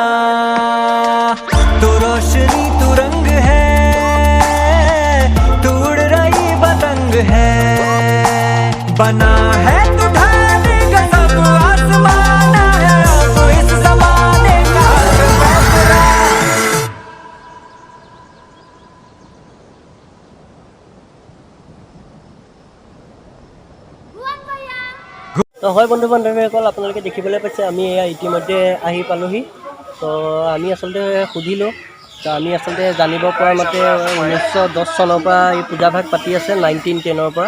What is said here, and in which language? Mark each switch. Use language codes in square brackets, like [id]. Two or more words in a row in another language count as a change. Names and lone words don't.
[hi] तू रोशनी तू रंग है, तू उड़ रही पतंग है। बना है तू ढाले का सब आसमान है, तू इस ज़माने का फैसला। [as] তো হয় বন্ধু বান্ধৱীসকল, আপোনালোকে দেখিবলৈ পাইছে আমি এয়া ইতিমধ্যে আহি পালোহি। তো আমি আচলতে সুধিলোঁ, তো আমি আচলতে জানিব পৰা মতে 1910 চনৰ পৰা এই পূজাভাগ পাতি আছে, 1910 পৰা।